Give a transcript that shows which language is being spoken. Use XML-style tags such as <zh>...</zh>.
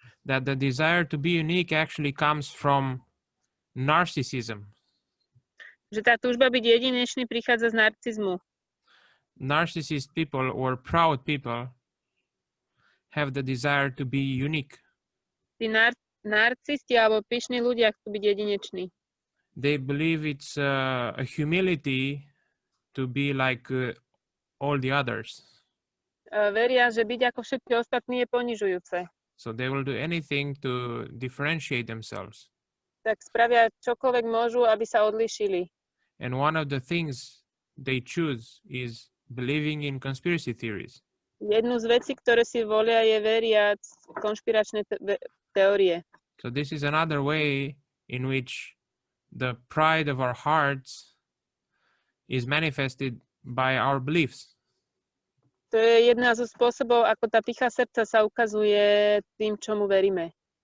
<en>that the desire to be unique actually comes from narcissism.</en> <sk>Že tá túžba byť jedinečný prichádza z narcizmu.</sk> <en>Narcissist people or proud people have the desire to be unique.</en> <sk>Tí narcisti alebo pyšní ľudia chcú byť jedineční.</sk> <en>They believe it's a humility to be like all the others.</en> <sk>Veria, že byť ako všetci ostatní je ponižujúce.</sk> <en>So they will do anything to differentiate themselves.</en> <sk>Tak spravia čokoľvek môžu, aby sa odlišili.</sk> <en>And one of the things they choose is believing in conspiracy theories.</en> <sk>Jednu z vecí, ktoré si volia, je veriať konšpiračné teórie.</sk> <en>So this is another way in which the pride of our hearts is manifested by our beliefs.</en> <sk>To je jedna zo spôsobov, ako tá pýcha srdca sa ukazuje tým, čomu veríme.</sk>